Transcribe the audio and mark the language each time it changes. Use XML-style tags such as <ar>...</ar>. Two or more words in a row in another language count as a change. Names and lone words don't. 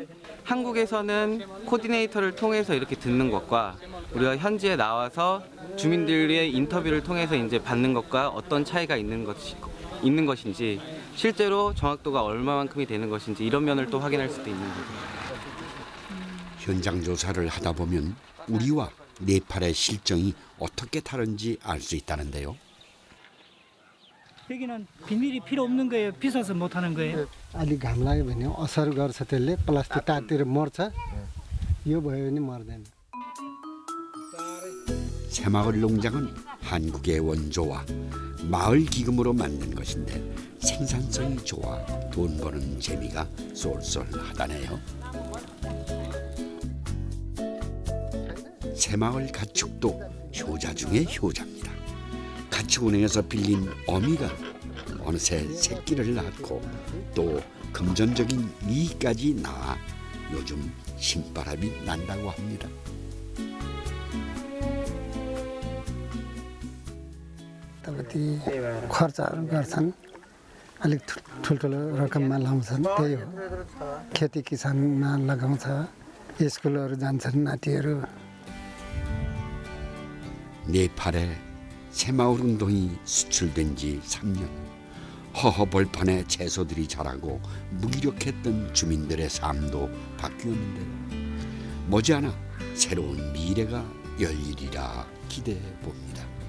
<ko>한국에서는 코디네이터를 통해서 이렇게 듣는 것과 우리가 현지에 나와서 주민들의 인터뷰를 통해서 이제 받는 것과 어떤 차이가 있는 것인지 실제로 정확도가 얼마만큼이 되는 것인지 이런 면을 또 확인할 수도 있는 거죠. 현장 조사를 하다 보면 우리와 네팔의 실정이 어떻게 다른지 알 수 있다는데요. 여기는 비닐이 필요 없는 거예요. 비싸서 못 하는 거예요.</ko> <ne>अलिक घाम लाग्यो भने असर गर्छ त्यसले प्लास्टिक तातिर मर्छ यो भयो भने मर्दैन.</ne> <ko>새마을 농장은 한국의 원조와 마을 기금으로 만든 것인데 생산성이 좋아 돈 버는 재미가 쏠쏠하다네요. 새마을 가축도 효자 중의 효자입니다. 가축은행에서 빌린 어미가 어느새 새끼를 낳고 또 금전적인 이익까지 낳아 요즘 신바람이 난다고 합니다.</ko> <ne>ती खर्चहरू गर्छन् अलिक ठुल्ठुलो रकममा लाउँछन् त्यही हो खेती किसानमा लगाउँछ स्कुलहरू जान्छन् नातिहरू.</ne> <ko>네팔에 새마을 운동이 수출된 지 3년. 허허벌판에 채소들이 자라고 무기력했던 주민들의 삶도 바뀌었는데요. 머지않아 새로운 미래가 열리리라 기대해 봅니다.</ko>